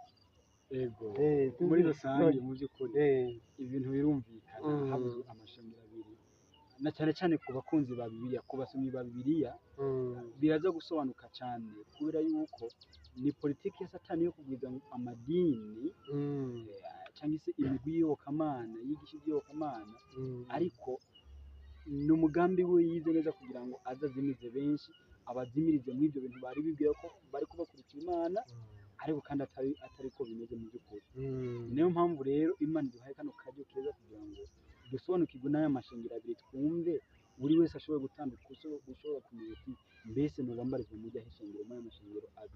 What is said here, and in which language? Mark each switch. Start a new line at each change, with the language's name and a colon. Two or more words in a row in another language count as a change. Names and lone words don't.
Rundi: Muri rusange mu by'ukuri ibintu birumvikana, habuze amashengero abiri, na cyane cyane ku bakunzi ba Bibiliya, ku basomyi ba Bibiliya biraza gusobanuka cyane, kubera yuko ni politiki ya Satani yo kugwiza amadini cyangwa se imigwi y'iyobokamana yigisha iby'iyobokamana, ariko ni umugambi we yize neza kugira ngo azazimize benshi, abazimirize muri ibyo bintu bari bibwira ko bari kubakurikira Imana, ariko kandi atari ko bimeze mu by'ukuri. Niyo mpamvu rero Imana iduhaye kano karyo keza kugira ngo dusobanukirwe n'aya mashengero abiri, twumve buri wese ashobora gutambuka ushobora kumenya ati mbese noba mbarizwa mu ryahe shengero muri aya mashengero abiri.